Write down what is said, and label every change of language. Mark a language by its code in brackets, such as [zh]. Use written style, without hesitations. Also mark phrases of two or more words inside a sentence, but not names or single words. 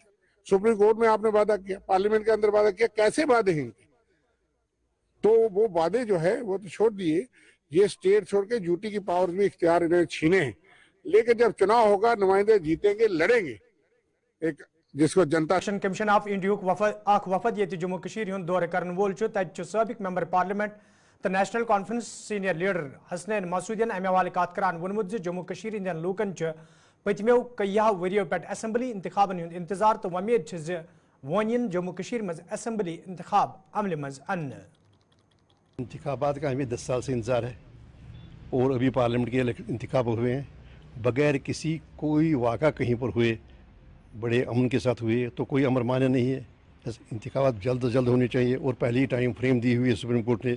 [ur] سپریم کورٹ میں آپ نے وعدہ کیا، پارلیمنٹ کے اندر وعدہ کیا، کیسے وعدے ہیں ان کے? تو وہ وعدے جو ہے وہ تو چھوڑ دیے، یہ اسٹیٹ چھوڑ کے یوٹی کی پاور بھی اختیار انہیں چھینے ہیں. لیکن جب چناؤ ہوگا، نمائندے جیتیں گے، لڑیں گے، ایک جس کو جنتا. [ks] इलेक्शन कमीशन ऑफ इंडिया वफद ये जम्मू कश्मीर हुंद दौरे करन वोल साबिक [en] member parliament [ks] तो नेशनल कॉन्फ्रेंस [en] senior leader [ks] हसनैन मसूदियन अमे हवाले कत करान वोनमुत जम्मू कश्मीर हिंदन लूकन पतमो कईया वरियो पे असम्बली इंतखाबन हुंद इंतजार तो उम्मीद वन जम्मू कश्मीर मज असम्बली इंतखाब अमल मज अन्न। [ur] انتخابات کا ہمیں 10 سال سے انتظار ہے اور ابھی پارلیمنٹ کے انتخاب ہوئے ہیں بغیر کسی کوئی واقعہ کہیں پر ہوئے، بڑے امن کے ساتھ ہوئے، تو کوئی امر مانع نہیں ہے. بس انتخابات جلد سے جلد ہونے چاہئیں اور پہلے ہی [en] time frame [ur] دی ہوئی ہے سپریم کورٹ نے.